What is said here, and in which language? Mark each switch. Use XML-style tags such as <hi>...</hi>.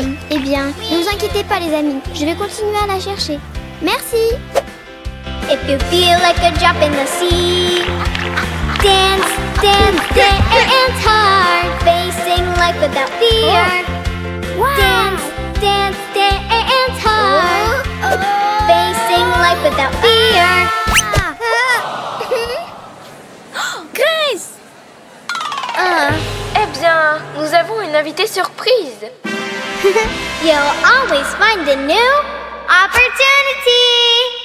<fr>Eh bien, ne vous inquiétez pas les amis, je vais continuer à la chercher. Merci.</fr> <en>If you feel like a drop in the sea. Dance, dance, dance hard. Facing life without fear. Dance, dance, dance hard. Facing life without fear. Grace!</en> <fr>Eh bien, nous avons une invitée surprise.</fr> <en>You'll always find a new opportunity.</en>